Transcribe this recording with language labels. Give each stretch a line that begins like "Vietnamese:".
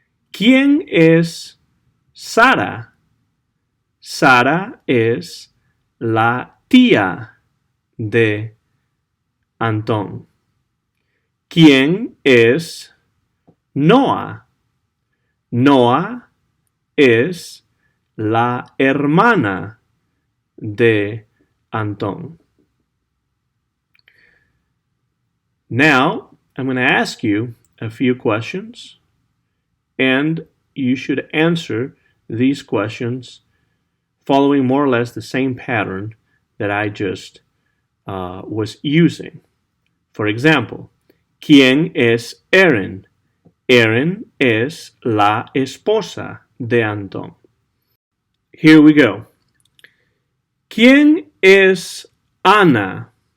Spanish: ¿Quién es Sara? Sara es la tía de Antón. ¿Quién es Noah? Noah es la hermana de Antón.
English: Now, I'm going to ask you a few questions, and you should answer these questions following more or less the same pattern that I just was using. For example,
Spanish: ¿quién es Erin? Erin es la esposa de Antón.
English: Here we go.
Spanish: ¿Quién es Ana?